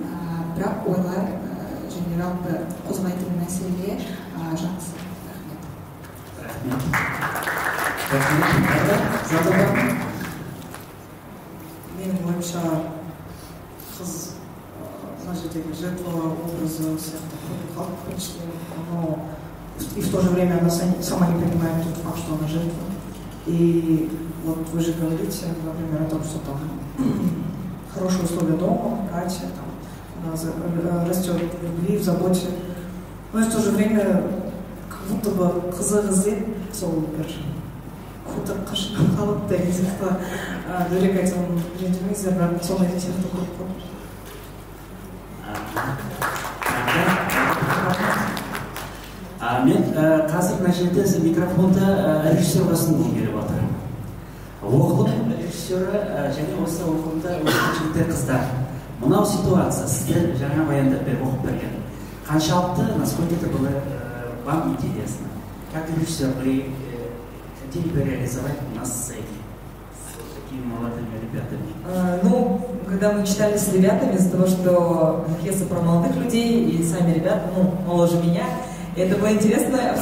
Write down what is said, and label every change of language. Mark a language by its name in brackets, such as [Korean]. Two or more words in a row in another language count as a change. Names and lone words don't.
[Kazakh] Бірақ ойлар және жалпы қозғайтын мәселе жақсы. Рахмет. Менің ойымша қыз мына жердегі жертва образы сияқты қалып [Russian] принципе, но и в то же время она сама не понимает тот факт, что она жертва. И вот вы же говорите, например, о том, что там хорошие условия дома, братья, там, она растет в любви, в заботе. Но и в то же время как будто бы [Kazakh] қызы сол бір қуты қашып қалып деген сияқты дөрекі айтсам ренжімеңіздер, бірақ сондай сияқты көріп қалдым. Мен қазір мына жерде микрофонды режиссерға ұсынғым келіп отыр. Оқылым режиссері және осы оқылымда жігіттер қыздар. Мынау ситуация, сіздер жаңа баяндап оқып берген. Қаншалықты, [Russian] насколько это было вам интересно? Как режиссер вы хотели бы реализовать нас с такими молодыми ребятами? Ну, когда мы читали с ребятами, из-за того, что пьеса про молодых людей, и сами ребята, ну, моложе меня, это было интересное обсуждение.